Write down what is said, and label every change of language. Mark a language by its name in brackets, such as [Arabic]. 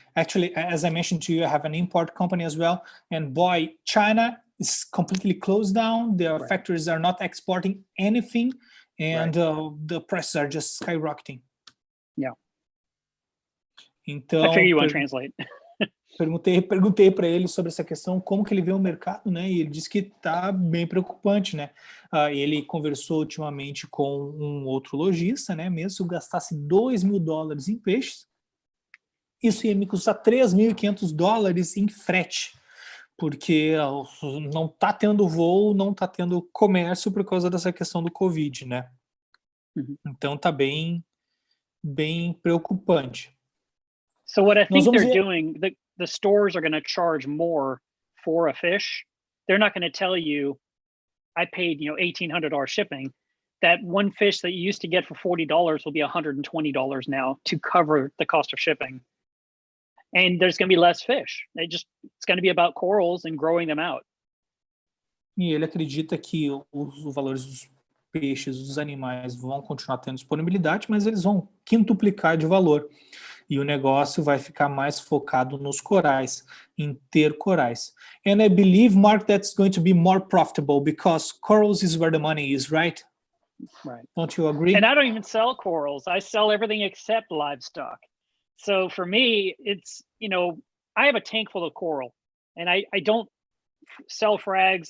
[English] Actually, as I mentioned to you, I have an import company as well, and boy, China is completely closed down. Their factories are not exporting anything, and the prices are just skyrocketing. Yeah. [Portuguese] Então, [English] I figure you want to translate. [Portuguese] Perguntei para ele sobre essa questão, como que ele vê o mercado, né? E ele disse que está bem preocupante, né? Ele conversou ultimamente com um outro lojista, né? Mesmo se eu gastasse $2.000 em peixes, isso ia me custar $3.500 em frete, porque não está tendo voo, não está tendo comércio por causa dessa questão do Covid, né? Então tá bem preocupante. [English] So what I think they're doing, the stores are going to charge more for a fish. They're not going to tell you, I paid $1,800 shipping. That one fish that you used to get for $40 will be $120 now to cover the cost of shipping. And there's going to be less fish. It's going to be about corals and growing them out. [Portuguese] E ele acredita que os valores dos peixes, dos animais vão continuar tendo disponibilidade, mas eles vão quintuplicar de valor. E o negócio vai ficar mais focado nos corais, em ter corais. [English] And I believe, Mark, that's going to be more profitable because corals is where the money is, right? Right. Don't you agree? And I don't even sell corals. I sell everything except livestock. So for me, it's, I have a tank full of coral, and I don't sell frags.